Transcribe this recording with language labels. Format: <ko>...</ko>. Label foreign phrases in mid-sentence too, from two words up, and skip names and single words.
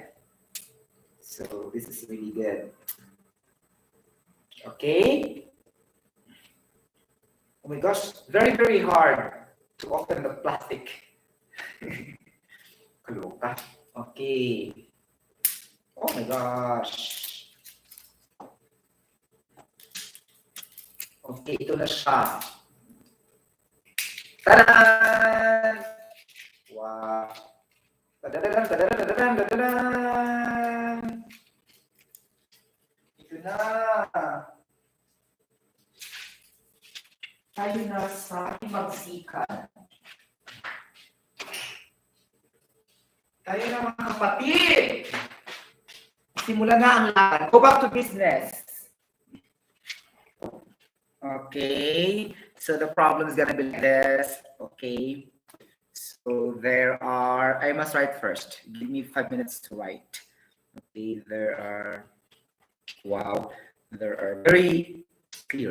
<en>So this is really good. Okay. Oh my gosh, very, very hard to open the plastic.</en> <tl>Kaloka. Okay.</tl> <en>Oh my gosh.</en> <tl>Okay, ito na siya.</tl> <en>Ta-da! Wow. Ta-da-da-da, ta-da-da-da, ta-da-da-da.</en> <tl>Ito na. Tayo na sa magsikan. Tayo na mga kapatid. Simula na ang lahat.</tl> <en>Go back to business. Okay. So the problem is gonna be like this. Okay. So there are, I must write first. Give me 5 minutes to write. Okay, there are, wow, there are very clear.</en>